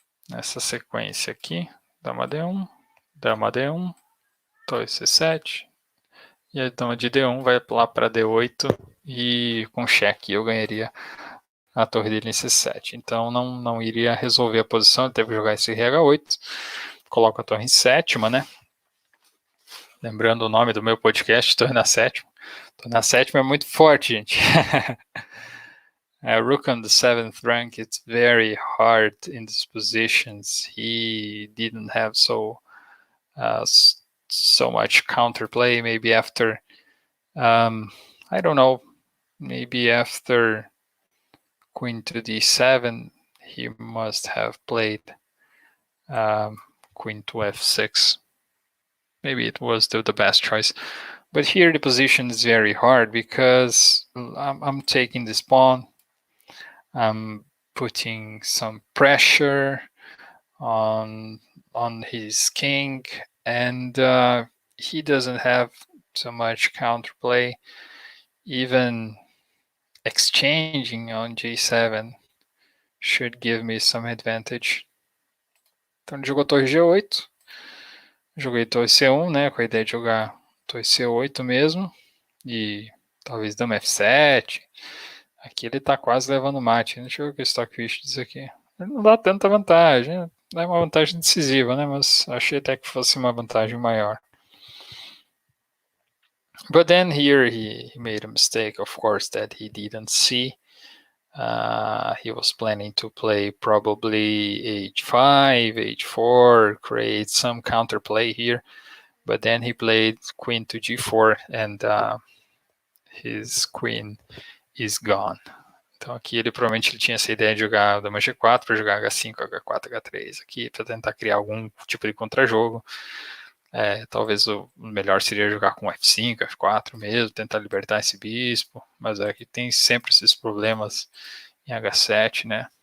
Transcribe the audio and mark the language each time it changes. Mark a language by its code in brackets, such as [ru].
[pt] Nessa sequência aqui, dama D1, torre C7, e a dama de D1 vai lá para D8 e com cheque eu ganharia a torre dele em C7. Então não iria resolver a posição, ele teve que jogar esse RH8, coloco a torre em sétima, né? Lembrando o nome do meu podcast, torre na sétima. Torre na sétima é muito forte, gente. [en] Rook on the 7th rank, it's very hard in these positions. He didn't have so much counterplay. Maybe after, I don't know, maybe after queen to d7, he must have played queen to f6. Maybe it was the best choice. But here the position is very hard because I'm taking this pawn. I'm putting some pressure on his king, and he doesn't have so much counterplay. Even exchanging on g7 should give me some advantage. [pt] Então ele jogou torre g8, joguei torre c1, né, com a ideia de jogar torre c8 mesmo, e talvez dama f7. Aqui ele tá quase levando mate. Deixa eu ver o que o Stockfish diz aqui. Ele não dá tanta vantagem, não é uma vantagem decisiva, né, mas achei até que fosse uma vantagem maior. [en] But then here he made a mistake, of course, that he didn't see. He was planning to play probably h5, h4, create some counterplay here. But then he played queen to g4 and his queen is gone. [pt] Então aqui ele provavelmente tinha essa ideia de jogar dama g4 para jogar h5, h4, h3 aqui, para tentar criar algum tipo de contrajogo. Talvez o melhor seria jogar com f5, f4 mesmo, tentar libertar esse bispo, mas aqui tem sempre esses problemas em h7, né?